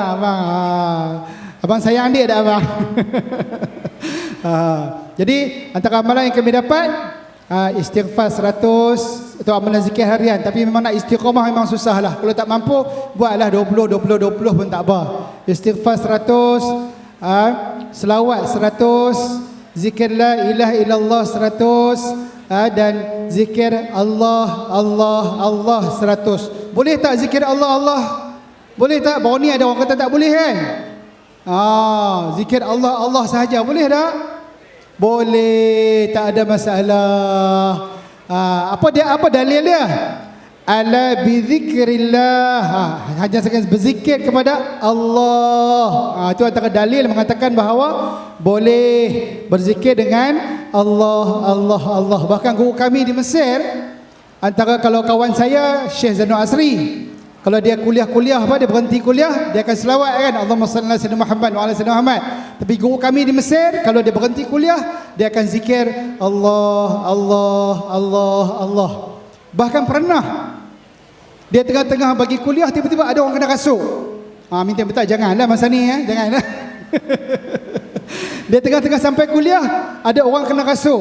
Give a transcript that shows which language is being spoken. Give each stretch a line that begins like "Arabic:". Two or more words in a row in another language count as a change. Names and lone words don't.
Malay: Abang sayang adik tak abang? Jadi antara amalan yang kami dapat, istighfar 100 atau amalan zikir harian. Tapi memang nak istiqamah memang susah lah. Kalau tak mampu, buatlah 20 pun tak apa. Istighfar 100, selawat 100, zikir
Arabic: لا إله إلا الله
Malay: 100, dan zikir Allah 100. Boleh tak zikir Allah? Boleh tak? Baru ni ada orang kata tak boleh kan? Zikir Allah sahaja boleh tak? Boleh, tak ada masalah. Apa dalil dia?
Arabic: ألا بذكر الله,
Malay: hanya sekali berzikir kepada Allah. Itu antara dalil mengatakan bahawa boleh berzikir dengan Allah. Bahkan guru kami di Mesir, antara kalau kawan saya Syekh Zainul Asri, kalau dia kuliah dia berhenti kuliah, dia akan selawat kan,
Arabic: اللهم صل على سيدنا محمد وعلى سيدنا محمد.
Malay: Tapi guru kami di Mesir, kalau dia berhenti kuliah, dia akan zikir Allah. Bahkan pernah dia tengah-tengah bagi kuliah, tiba-tiba ada orang kena rasuk. Minta janganlah masa ni, janganlah. Dia tengah-tengah sampai kuliah, ada orang kena rasuk.